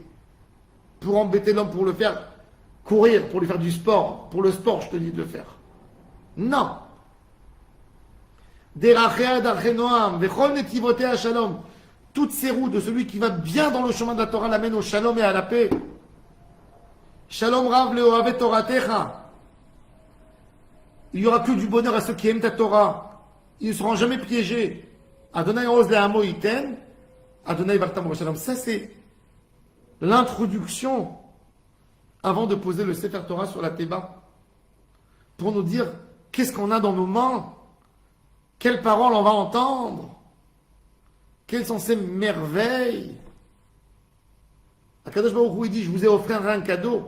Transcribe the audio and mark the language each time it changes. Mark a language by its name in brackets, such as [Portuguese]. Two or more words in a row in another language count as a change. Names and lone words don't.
[French] Pour embêter l'homme, pour le faire courir, pour lui faire du sport. Pour le sport, je te dis de le faire. Non. Toutes ces routes de celui qui va bien dans le chemin de la Torah l'amènent au shalom et à la paix. [Hebrew] שלום רב לאוהבי תורתך. [French] Il n'y aura que du bonheur à ceux qui aiment ta Torah. Ils ne seront jamais piégés. [Hebrew] אדוני עוז לעמו יתן. אדוני יברך את עמו בשלום. [French] Ça, c'est l'introduction avant de poser le [Hebrew] ספר תורה [French] sur la Théba. Pour nous dire qu'est-ce qu'on a dans nos mains. Quelles paroles on va entendre. Quelles sont ces merveilles. [Hebrew] הקדוש ברוך הוא [French] dit, je vous ai offert un cadeau.